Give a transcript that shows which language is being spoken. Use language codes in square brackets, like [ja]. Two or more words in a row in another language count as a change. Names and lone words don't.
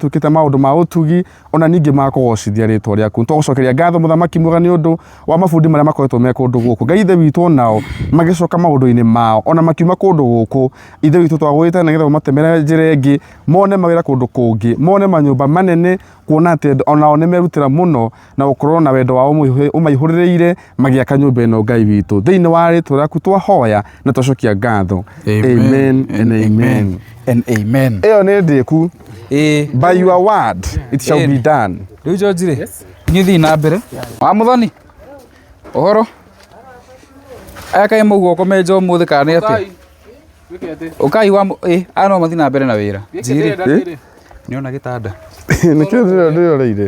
[ki] tukite maundu ma utugi ona ningi ma kugocithia ritwa riaku tugucokeria ngatho muthamaki mwega ni undu wa mabundi maria makoretwo me kundu guku Ngai ithe witu nao magicoka maundu-ini mao ona makiuma kundu guku ithe witu twagwita na getha matemere njira ingi mone mawira kundu kungi mone manyumba manene kuona ati ona one merutira muno na gukorwo na wendo wao umaihurireire magiaka nyumba ino Ngai witu thiini wa ritwa riaku twahoya na twacokia ngatho. [en] Amen and amen and amen. [ki] Ĩyo nĩ ndĩku. [en] By your word it shall be done. [ki] Rĩu George rĩ ngĩthiĩ na mbere wa Mũthoni ũhoro aya kaĩ mũguo ũkomenja ũmũthĩ kana nĩ atĩ ũkai wa no mathiĩ na mbere na wĩra njirĩ nĩona gĩtanda nĩkĩo ndĩroreire